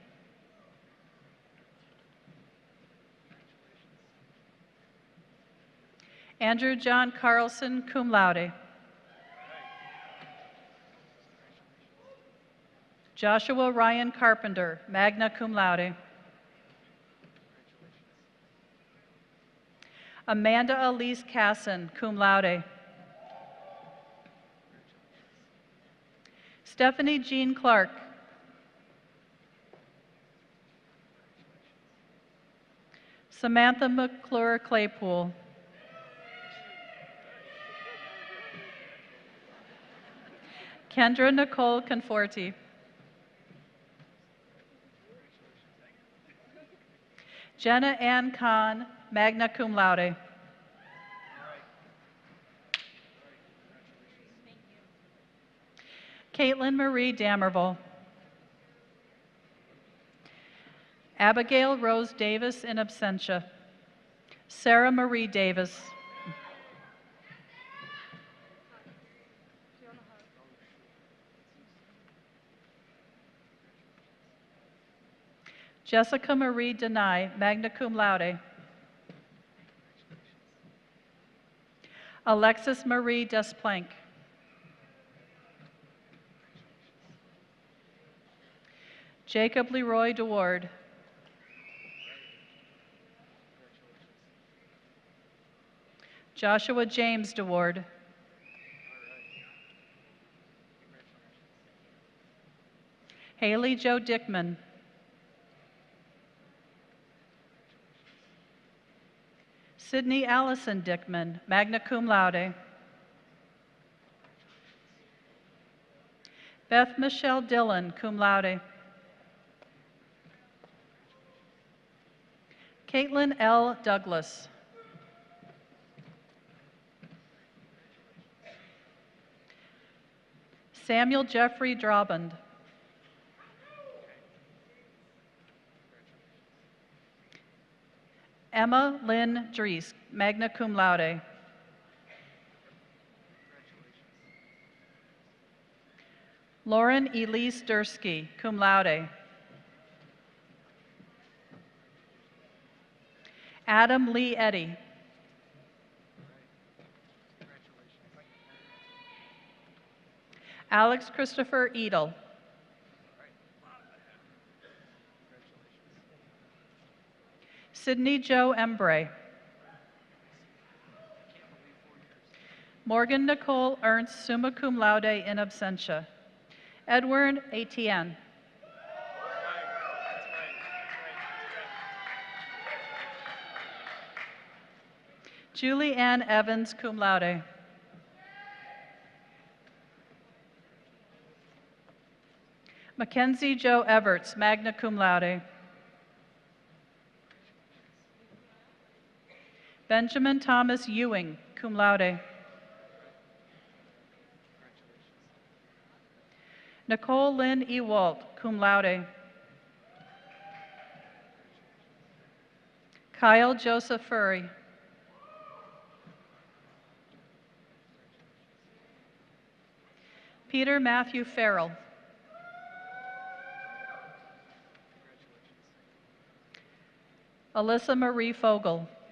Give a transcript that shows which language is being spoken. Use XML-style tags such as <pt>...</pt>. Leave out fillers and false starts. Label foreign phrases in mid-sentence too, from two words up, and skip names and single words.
<en>Andrew John Carlson,</en> <la>cum laude.</la> <en>Joshua Ryan Carpenter,</en> <la>magna cum laude.</la> <en>Amanda Elise Casson,</en> <la>cum laude.</la> <en>Stephanie Jean Clark. Samantha McClure Claypool. Kendra Nicole Conforti. Jenna Ann Kahn,</en> <la>magna cum laude.</la> <en>Caitlin Marie Damerville. Abigail Rose Davis</en> <la>in absentia.</la> <en>Sarah Marie Davis. Jessica Marie Denai,</en> <la>magna cum laude.</la> <en>Alexis Marie Desplank. Jacob Leroy DeWard. Joshua James DeWard. Haley Jo Dickman. Sydney Allison Dickman,</en> <la>magna cum laude.</la> <en>Beth Michelle Dillon,</en> <la>cum laude.</la> <en>Caitlin L. Douglas. Samuel Jeffrey Draband. Emma Lynn Dries,</en> <la>magna cum laude.</la> <en>Lauren Elise Dursky,</en> <la>cum laude.</la> <en>Adam Lee Eddy. Alex Christopher Edel. Sydney Joe Embray. Morgan Nicole Ernst,</en> <la>summa cum laude in absentia.</la> <en>Edward Etienne. Julie Ann Evans,</en> <la>cum laude.</la> <en>Mackenzie Joe Everts,</en> <la>magna cum laude.</la> <en>Benjamin Thomas Ewing,</en> <la>cum laude.</la> <en>Nicole Lynn Ewalt,</en> <la>cum laude.</la> <en>Kyle Joseph Furry. Peter Matthew Farrell. Alyssa Marie Fogel.</en>